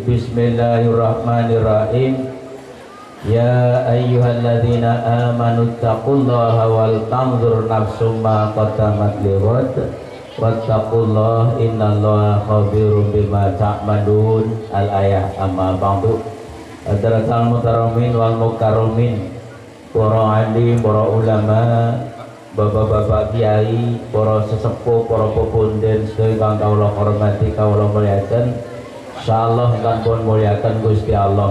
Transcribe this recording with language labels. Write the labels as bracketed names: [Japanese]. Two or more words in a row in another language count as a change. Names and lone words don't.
[Arabic] بسم الله الرحمن الرحيم. يا أيها الذين آمنوا اتقوا الله ولتنظر نفس ما قدمت لغد واتقوا الله إن الله خبير بما تعملون. الآية. أما بعد. حضرات المكرمين والمكرمين, [Javanese] para alim, para ulama, bapak-bapak kiai, para sesepuh, para pepunden sedaya kawula hormati, kawula muliakan. Insyaallah ingkang pun muliakan Gusti Allah.